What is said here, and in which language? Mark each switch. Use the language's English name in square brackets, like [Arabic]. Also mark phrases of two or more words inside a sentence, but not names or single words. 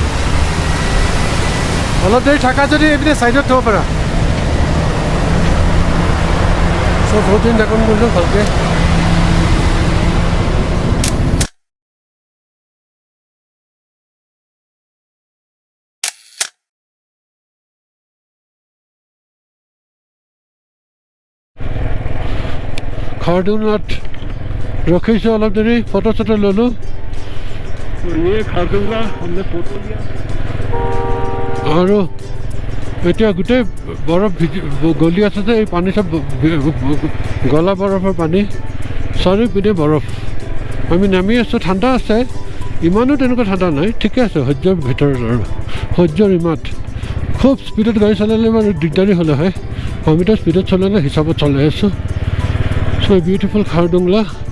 [Assamese] অলপ দেৰি থাকা যদি এইপিনে ছাইডত থ'ব পাৰা চ' বহুত দিন দেখোন কৰিলোঁ ভালকৈ খাৰডুংলাত ৰখিছোঁ অলপ দেৰি ফটো চটো ল'লোঁ [Hindi] ये खारदुंगला हमने फोटो लिया [Assamese] আৰু এতিয়া গোটেই বৰফ গলি আছে যে এই পানী চব গলা বৰফৰ পানী চাৰিওপিনে বৰফ আমি নামি আছোঁ ঠাণ্ডা আছে ইমানো তেনেকুৱা ঠাণ্ডা নাই ঠিকে আছে সহ্যৰ ভিতৰত আৰু সহ্যৰ ইমাত খুব স্পীডত গাড়ী চলালে ইমান দিগদাৰী হ'লে হয় আমি তো স্পীডত চলালে হিচাপত চলাই আছোঁ [English] so beautiful [Assamese] খাৰডুংলা